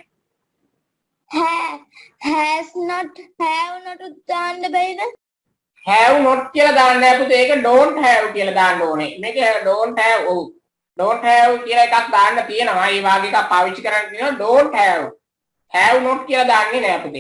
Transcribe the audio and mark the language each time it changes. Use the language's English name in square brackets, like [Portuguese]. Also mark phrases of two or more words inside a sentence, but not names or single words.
[English] has not have not [Sinhala] දාන්න බැරිද? [English] have not [Sinhala] කියලා දාන්න නෑ පුතේ. ඒක [English] don't have [Sinhala] කියලා දාන්න ඕනේ. මේක [English] don't have don't have [Sinhala] කියලා එකක් දාන්න තියෙනවා. ඒ වගේ එකක් පාවිච්චි කරන්න තියෙනවා [English] don't have not [Sinhala] කියලා දාන්නේ නෑ පුතේ.